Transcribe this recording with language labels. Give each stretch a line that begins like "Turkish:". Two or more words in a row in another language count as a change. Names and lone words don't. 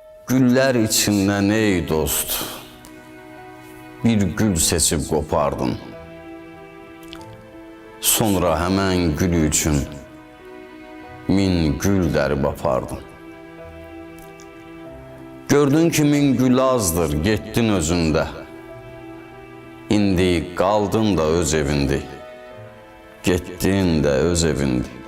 Turkish: Güller içinden ey dost, bir gül seçip kopardın. Sonra hemen gül için
Azerbaijani: min gül dərib apardın. Gördün ki min gül azdır, getdin özündə. İndi qaldın da öz evindi, getdin də öz evindi.